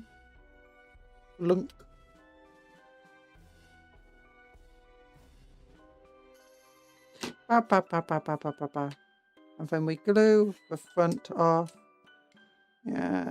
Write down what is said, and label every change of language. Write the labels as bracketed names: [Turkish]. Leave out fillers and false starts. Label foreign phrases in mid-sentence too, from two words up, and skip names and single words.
[English] Lunk. Ba ba ba ba ba ba ba ba. And then we glue the front off. Yeah.